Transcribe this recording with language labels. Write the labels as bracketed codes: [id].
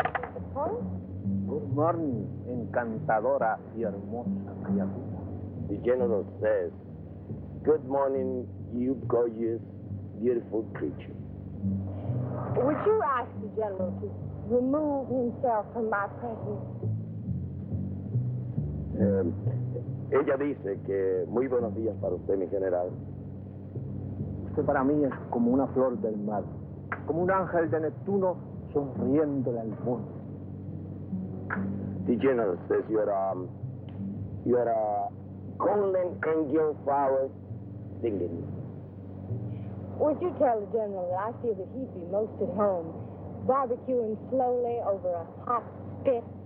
[en] Good morning, [es] encantadora y hermosa criatura. [en] The general says, "Good morning, you gorgeous, beautiful creature." Would you ask the general to remove himself from my presence? [es] Ella dice que muy buenos días para usted, mi general. Usted para mí es como una flor del mar, como un ángel de Neptuno sonriéndole al mundo. [en] The general says you're a golden angel flower singing. Would you tell the general that I feel that he'd be most at home, barbecuing slowly over a hot spit?